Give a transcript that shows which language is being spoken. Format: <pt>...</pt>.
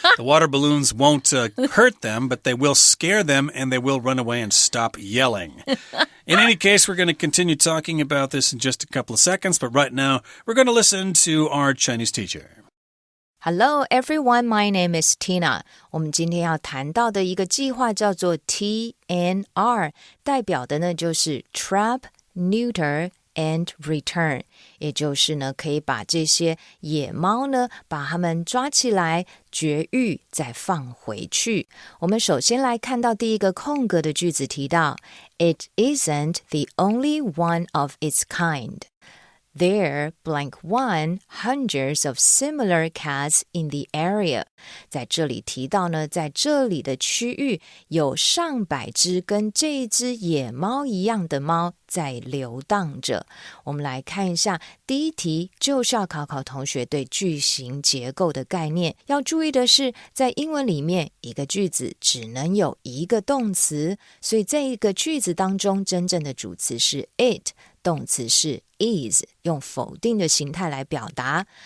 <en>The water balloons won't hurt them, but they will scare them, and they will run away and stop yelling. In any case, we're going to continue talking about this in just a couple of seconds, but right now we're going to listen to our Chinese teacher. Hello everyone, my name is Tina.</en> <zh>我们今天要谈到的一个计划叫做 TNR， 代表的呢就是</zh> <en>Trap, Neuter and Return，</en> <zh>也就是呢可以把这些野猫呢把它们抓起来绝育再放回去。我们首先来看到第一个空格的句子提到</zh> <en>It isn't the only one of its kind.There, blank one, hundreds of similar cats in the area.</en> <zh>在这里提到呢，在这里的区域有上百只跟这只野猫一样的猫在流荡着。我们来看一下，第一题就是要考考同学对句型结构的概念。要注意的是，在英文里面，一个句子只能有一个动词，所以在一个句子当中，真正的主词是 it， 动词是is， 用否定的形态来表达，</zh>